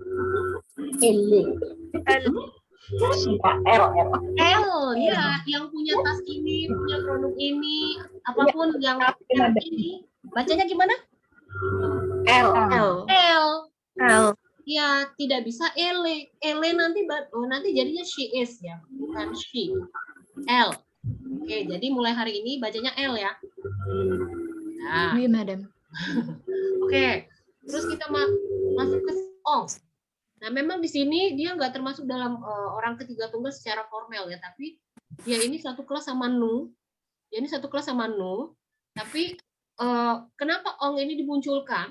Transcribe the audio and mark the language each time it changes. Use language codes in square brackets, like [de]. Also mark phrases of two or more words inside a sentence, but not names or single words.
[id] L, ya, yang punya tas ini, punya produk ini, apapun yang merek ini, bacanya gimana? L. L. Ya, tidak bisa ele. Ele nanti jadinya [en] she is [id] ya, bukan she. L. Oke, jadi mulai hari ini bacanya L ya. Nah. [fr] Oui, madame. [id] Oke, terus kita masuk ke ong. Nah, memang di sini dia nggak termasuk dalam orang ketiga tunggal secara formal ya, tapi dia ini satu kelas sama nu. Dia ini satu kelas sama nu. Tapi kenapa ong ini dimunculkan?